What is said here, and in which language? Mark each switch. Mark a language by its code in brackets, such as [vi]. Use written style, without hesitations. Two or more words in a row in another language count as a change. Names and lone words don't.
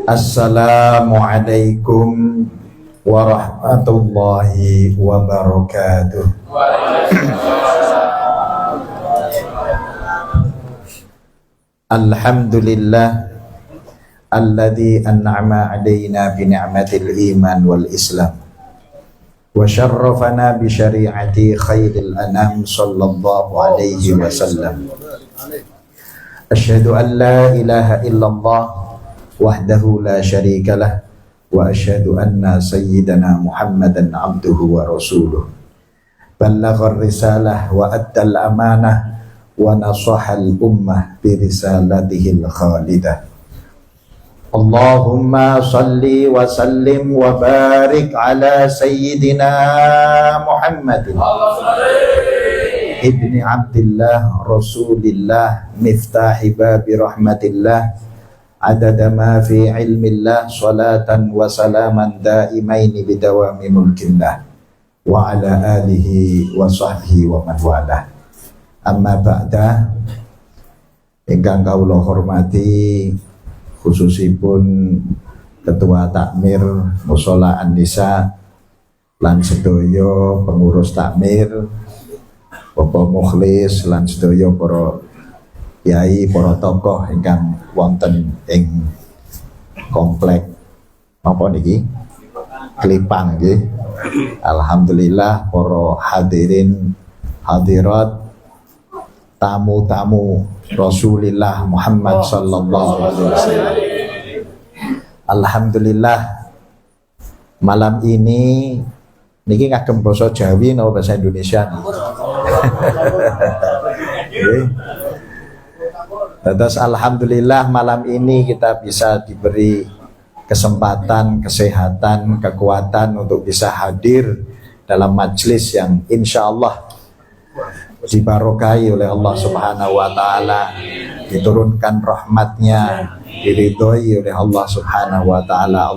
[ar] السلام عليكم ورحمة الله وبركاته. الحمد لله الذي أنعم علينا بنعمة الإيمان والإسلام وشرفنا بشريعة خير الأنام صلى الله عليه وسلم. أشهد أن لا إله إلا الله وحده لا شريك له وأشهد أن سيدنا محمدا عبده ورسوله. بلغ الرسالة وأدى الأمانة ونصح الأمة برسالته الخالدة. اللهم صل وسلم وبارك على سيدنا محمد ابن عبد الله رسول الله مفتاح باب رحمة الله عدد ما في علم الله صلاة وسلاما دائمين بدوام ملك الله وعلى آله وصحبه ومن والاه. أما بعد, [jv] ingkang kawula hormati khususipun Ketua Takmir Mushola An-Nisa lan sedaya pengurus takmir, Bapak Mukhlis lan sedaya para kiai, para tokoh ingkang wonten ing komplek apa niki? Klipang nggih. Alhamdulillah para hadirin hadirat, tamu-tamu Rasulullah Muhammad [ar] صلى الله عليه وسلم. [jv] Alhamdulillah [id] malam ini [jv] niki ngagem basa Jawi napa [id] bahasa Indonesia nih. Terus alhamdulillah malam ini kita bisa diberi kesempatan, kesehatan, kekuatan untuk bisa hadir dalam majelis yang [ar] إن شاء الله [id] dibarokai oleh [ar] الله سبحانه وتعالى, [id] diturunkan rahmatnya, diridhoi oleh [ar] الله سبحانه وتعالى.